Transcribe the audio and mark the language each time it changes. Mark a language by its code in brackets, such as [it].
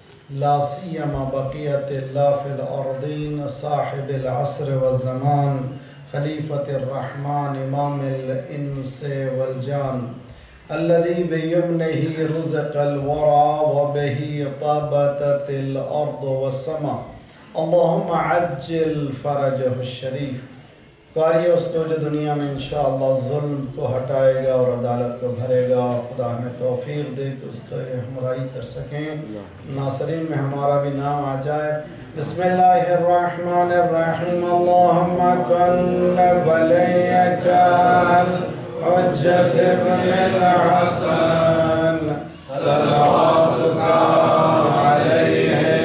[ar] لا سيما بقية الله في الأرضين صاحب العصر والزمان خليفة الرحمن إمام الإنس والجان الذي بيمنه رزق الورى وبه طابت الأرض والسماء. اللهم عجل فرجه الشریف. [ur] قاری اس کو جو دنیا میں انشاءاللہ ظلم کو ہٹائے گا اور عدالت کو بھرے گا، خدا ہمیں توفیق دے کہ اس کو ہمراہی کر سکیں، ناصرین میں ہمارا بھی نام آ جائے. [ar] بسم اللہ الرحمن الرحیم. اللہم کن ولیک حجت ابن الحسن صلواتک علیہ